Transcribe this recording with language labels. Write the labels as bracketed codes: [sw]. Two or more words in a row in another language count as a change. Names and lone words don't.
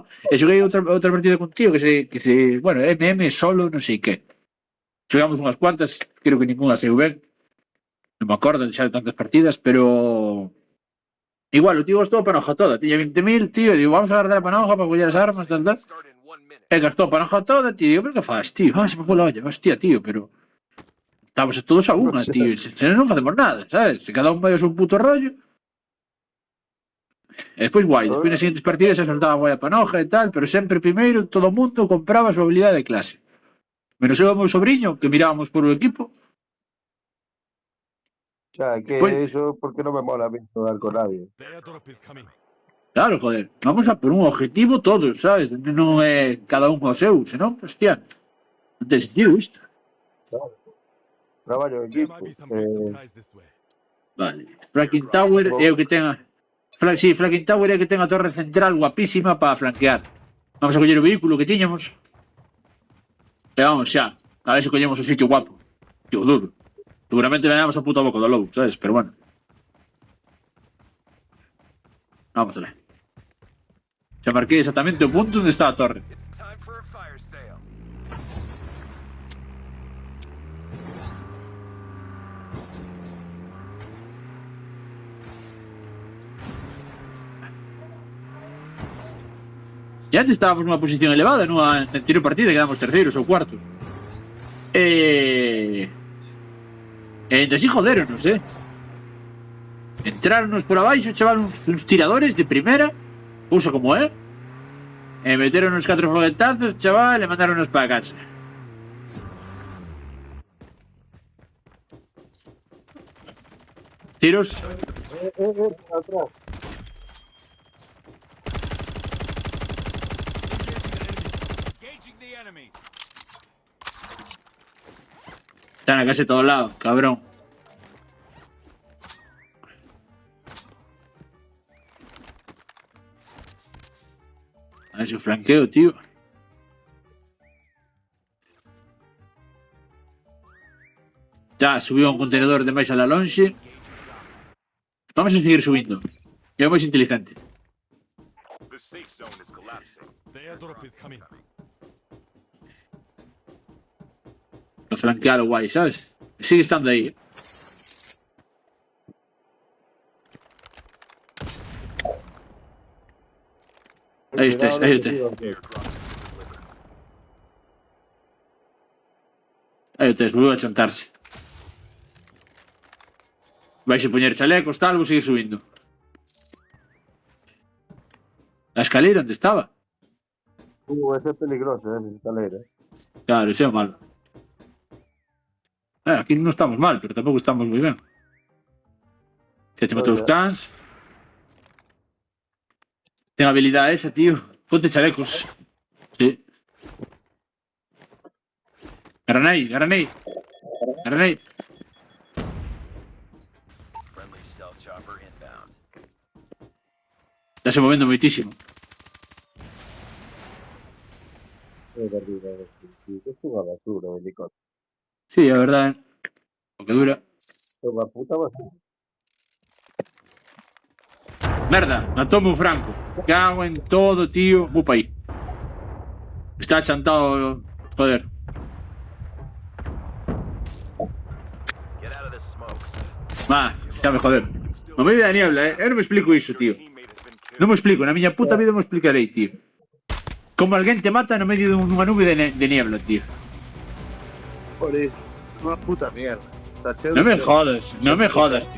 [gl] E xoguei outra partida contigo que se... Bueno, MM solo, non sei que. Xogamos unhas cuantas, creo que ninguna saiu ben. Non me acordo de xa de tantas partidas, pero... Igual, o tío gastou a panoja toda. Tiña 20.000, tío, e digo, vamos a guardar a panoja para coller as armas, tal, tal. [en] Start in 1 minute. [gl] E gastou a panoja toda, tío. Digo, pero que faz, tío? Ah, se me foi la olla. Hostia, tío, pero... Estamos todos a unha, tío. Se non facemos nada, sabes? Se cada un vai ao seu puto rollo. E despois guai, despois nas seguintes partidas se soltaba guai a panoja e tal, pero sempre primeiro todo o mundo compraba a súa habilidade de clase. Menos eu e o meu sobrinho, que mirábamos por o equipo. [es] O sea, que Pues- eso porque no me mola a mí jugar con nadie. [en] The airdrop is coming. [es] Claro, joder, vamos a por un objetivo todos, sabes? [gl] Non é cada un ao seu, senón, hostia, non ten sentido isto. Traballo en [en] There [gl] equipo. [en] might be some good surprise this way. [gl] Vale, Flanking Tower é o que ten a... Sí, Flanking Tower é o que ten a torre central guapísima para flanquear. Vamos a coller o vehículo que tiñamos. E vamos xa, a ver se collemos o sitio guapo. Tío, duro. Seguramente veamos a puta boca do lobo, sabes? [es] Pero bueno. Vamos a ver. [gl] Xa marquei exactamente o punto onde está a torre. [en] It's time for a fire sale. [gl] E antes estábamos nunha posición elevada, nunha anterior partida quedamos terceiros ou cuartos. E así joderonos, Entraronos por abaixo, chaval, uns tiradores de primeira, uso como é, e meteron uns 4 foguetazos, chaval, e mandaronos para casa. Tiros. Atrás. [en] Engaging the enemy. [es] Están a casi todos lados, cabrón. A ver si flanqueo, tío. [gl] Ya, subiu un contenedor de máis a la lonxe. Vamos a seguir subindo. É o máis inteligente. [en] The safe zone is collapsing. The airdrop is coming. [es] Lo flanquear o guai, sabes? [gl] Sigue estando aí. Aí estés, aí estés. [en] Airdrop has been delivered. [gl] Aí estés, volveu a chantarse. Vais poñer chalecos, tal, vou seguir subindo. A escalera onde estaba? [es] Ese es peligroso, esa escalera. [gl] Claro, ese é o malo. Aquí non estamos mal, pero tampouco estamos moi ben. Se te matou os cans. Ten habilidade esa, tío. Ponte chalecos. Sí. Granei, granei. Granei. [en] Friendly stealth chopper inbound. [gl] Está se movendo moitísimo. [es] Es una basura, el helicóptero. [gl] Sí, a verdade. O que dura. [es] Es una puta basura. [gl] Merda, matóme un Franco. Cago en todo, tío. Vou pa aí. Está chantado, joder. [en] Get out of this smoke. [gl] Xa me joder. No medio da niebla, eu non me explico iso, tío. Non me explico, na miña puta vida me explicarei, tío. Como alguén te mata no medio dunha nube de niebla, tío. [es] Por eso. Una puta mierda. [gl] Está cheo Non de me cheo. jodas, non me jodas, tío.